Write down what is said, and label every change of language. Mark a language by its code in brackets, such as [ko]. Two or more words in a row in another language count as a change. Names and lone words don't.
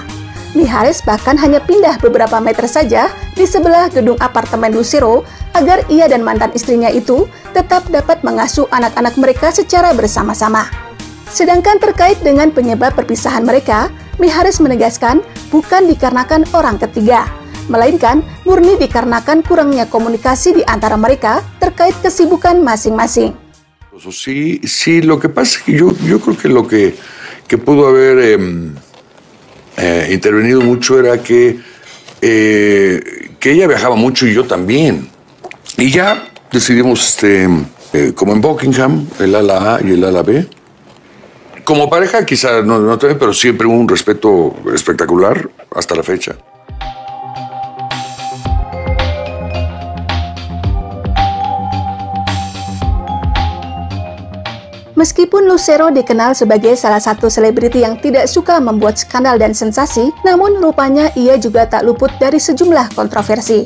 [id] Mijares bahkan hanya pindah beberapa meter saja di sebelah gedung apartemen Lucero agar ia dan mantan istrinya itu tetap dapat mengasuh anak-anak mereka secara bersama-sama. Sedangkan terkait dengan penyebab perpisahan mereka, Mijares menegaskan bukan dikarenakan orang ketiga, melainkan murni dikarenakan kurangnya komunikasi di antara mereka terkait kesibukan masing-masing. [es] Sí, lo que pasa es que yo creo que lo que pudo haber intervenido mucho era que ella viajaba mucho y yo también. Y ya decidimos, como en Buckingham, el ala A y el ala B. Como pareja quizá no también, pero siempre hubo un respeto espectacular hasta la fecha. [id] Meskipun Lucero dikenal sebagai salah satu selebriti yang tidak suka membuat skandal dan sensasi, namun rupanya ia juga tak luput dari sejumlah kontroversi.